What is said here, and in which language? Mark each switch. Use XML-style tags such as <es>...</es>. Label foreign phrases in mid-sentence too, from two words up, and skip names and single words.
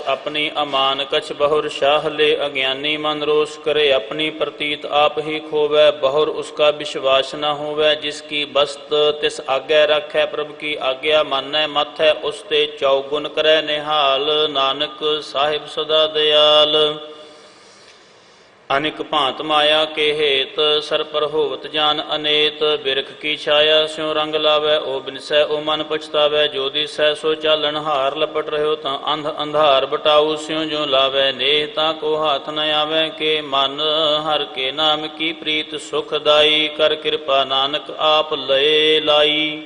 <pa>ਆਪਣੀ ਅਮਾਨ ਕਛ ਬਹੁਰ ਸ਼ਾਹ ਲੈ, ਅਗਿਆਨੀ ਮਨ ਰੋਸ ਕਰੇ। ਆਪਣੀ ਪ੍ਰਤੀਤ ਆਪ ਹੀ ਖੋਵੈ, ਬਹੁਰ ਉਸਕਾ ਵਿਸ਼ਵਾਸ ਨ ਹੋਵੈ। ਜਿਸ ਕੀ ਬਸਤ ਤਿਸ ਆਗੈ ਰਾਖੈ, ਪ੍ਰਭ ਕੀ ਆਗਿਆ ਮਾਨੈ ਮਾਥੈ। ਉਸ ਤੇ ਚੌਗੁਣ ਕਰੈ ਨਿਹਾਲ, ਨਾਨਕ ਸਾਹਿਬ ਸਦਾ ਦਿਆਲ। ਅਨਿਕ ਭਾਂਤ ਮਾਇਆ ਕੇ ਹੇਤ ਸਰ ਪਰ ਹੋਵਤ ਜਾਨ ਅਨੇਤ ਬਿਰਖ ਕੀ ਛਾਇਆ ਸਿਉਂ ਰੰਗ ਲਾਵੈ ਓ ਬਿਨਸੈ ਓ ਮਨ ਪਛਤਾਵੈ ਜੋ ਦਿਸੈ ਸੋ ਚਾਲਨ ਹਾਰ ਲਪਟ ਰਹਿਓ ਤਾਂ ਅੰਧ ਅੰਧਾਰ ਬਟਾਊ ਸਿਉਂ ਜੋ ਲਾਵੈ ਨੇਹ ਤਾਂ ਕੋ ਹਾਥ ਨ ਆਵੈ ਕੇ ਮਨ ਹਰ ਕੇ ਨਾਮ ਕੀ ਪ੍ਰੀਤ ਸੁਖਦਾਈ ਕਰ ਕ੍ਰਿਪਾ ਨਾਨਕ ਆਪ ਲਏ ਲਾਈ।</pa>